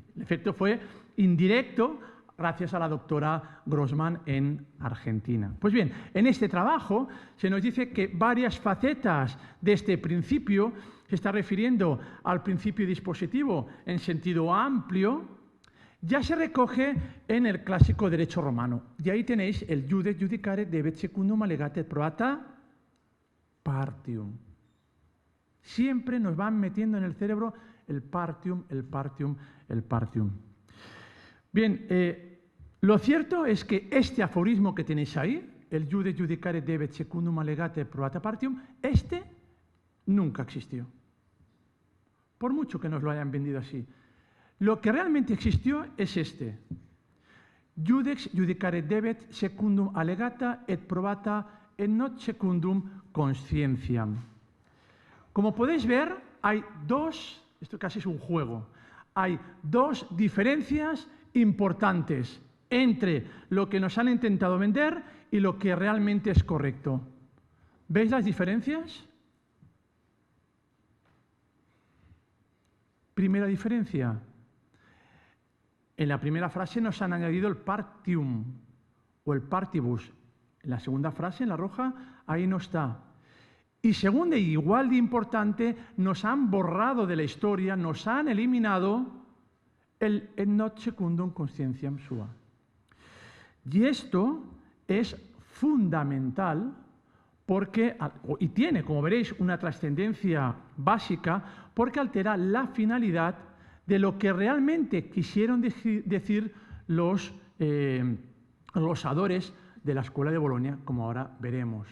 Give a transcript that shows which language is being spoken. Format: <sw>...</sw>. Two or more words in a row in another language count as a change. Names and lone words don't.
<es>El efecto fue indirecto gracias a la doctora Grossman en Argentina. Pues bien, en este trabajo se nos dice que varias facetas de este principio, se está refiriendo al principio dispositivo en sentido amplio, ya se recoge en el clásico derecho romano. Y ahí tenéis el</es> <la>iudex judicare debet secundum allegata et probata partium.</la> <es>Siempre nos van metiendo en el cerebro el partium, el partium, el partium. Bien, lo cierto es que este aforismo que tenéis ahí, el</es> <la>iudex judicare debet secundum allegata et probata partium,</la> <es>este nunca existió. Por mucho que nos lo hayan vendido así. Lo que realmente existió es este.</es> <la>Iudex judicare debet secundum allegata et probata et not secundum conscientiam.</la> <es>Como podéis ver, hay dos, esto casi es un juego, hay dos diferencias importantes entre lo que nos han intentado vender y lo que realmente es correcto. ¿Veis las diferencias? Primera diferencia. En la primera frase nos han añadido el partium o el partibus. En la segunda frase, en la roja, ahí no está. Y segunda, y igual de importante, nos han borrado de la historia, nos han eliminado el</es> <la>et not secundum conscientiam sua.</la> <es>Y esto es fundamental porque, y tiene, como veréis, una trascendencia básica porque altera la finalidad de lo que realmente quisieron decir los glosadores de la Escuela de Bolonia, como ahora veremos.</es>